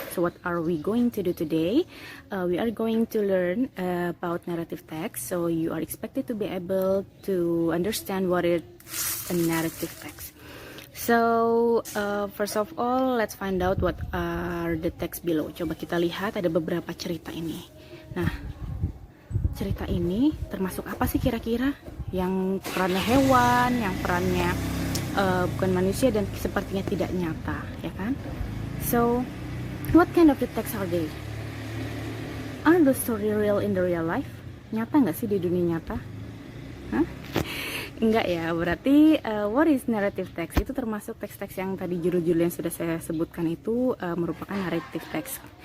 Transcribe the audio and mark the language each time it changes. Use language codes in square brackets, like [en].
[en] So what are we going to do today? We are going to learn about narrative text. So you are expected to be able to understand what is a narrative text. So first of all, let's find out what are the text below. [id] Coba kita lihat ada beberapa cerita ini. Nah, cerita ini termasuk apa sih kira-kira? Yang perannya hewan, yang perannya bukan manusia dan sepertinya tidak nyata, ya kan? [en] So, what kind of the text are they? Are those story real in the real life? [id] Nyata nggak sih di dunia nyata? Hah? Enggak ya, berarti [en] what is narrative text? [id] Itu termasuk teks-teks yang tadi judul-judul yang sudah saya sebutkan itu merupakan narrative text.